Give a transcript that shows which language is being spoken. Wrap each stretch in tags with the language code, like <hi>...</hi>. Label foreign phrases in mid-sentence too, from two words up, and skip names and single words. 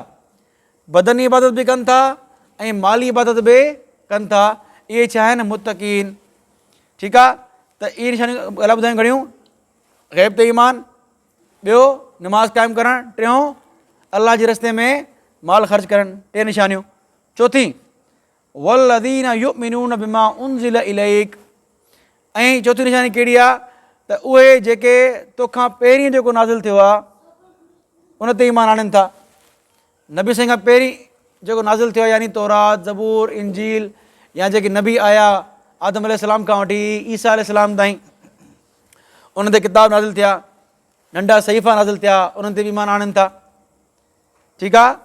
<sd>बदनी इबादत बि कनि था ऐं माली इबादत बि कनि था। इहे छा आहिनि मुत्तक़ीन, ठीकु आहे। त इहे निशानियूं अलाह ॿुधायूं घणियूं। ग़ैब ते ईमान, ॿियो निमाज़ क़ाइमु करणु, टियों अल्लाह जे रस्ते में माल ख़र्च करणु, 3 निशानियूं।</sd> <ar>चौथी والذين يؤمنون بما أنزل إليك,</ar> <sd>ऐं चौथी निशानी कहिड़ी आहे त उहे जेके तोखां पहिरीं जेको नाज़िल थियो आहे उन ते ईमान आणनि था। नबी साईं खां पहिरीं जेको नाज़िल थियो आहे यानी तौरात, ज़बूर, इंजील, या जेके नबी आया आदम अलैहिस्सलाम खां वठी ईसा अलैहिस्सलाम ताईं, उन ते किताब नाज़िल थिया, नंढा सहीफ़ा नाज़िल थिया, उन्हनि ते बि ईमान आणनि था, ठीकु आहे।</sd>